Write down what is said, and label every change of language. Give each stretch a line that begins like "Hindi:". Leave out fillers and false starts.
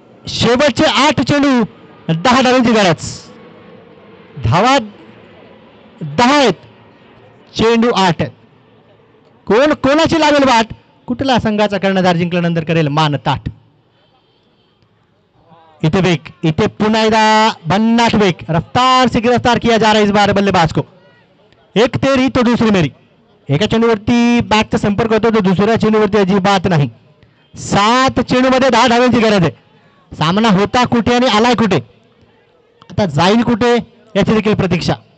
Marathi: शेवटचे 8 चेंडू 10 धावांची गरज. धावा 10 आहेत, चेंडू 8 आहेत. कोण कोणाची लावेल वाट, कुठला संघाचा कर्णधार जिंकल्यानंतर करेल मान ताट. इथे वेग, इथे पुन्हा एकदा भन्नाट वेग,
Hindi: रफ्तार से गिरफ्तार किया जा रहा है इस बार बल्लेबाज को. एक तेरी तो दुसरी मेरी.
Marathi: एका चेंडूवरती बॅटचा संपर्क होतो तो दुसऱ्या चेंडूवरती अजिबात नाही. 7 चेंडूमध्ये 10 धावांची गरज आहे. सामना होता कुठे आणि आलाय कुठे, आता जाईल कुठे याची देखील प्रतीक्षा.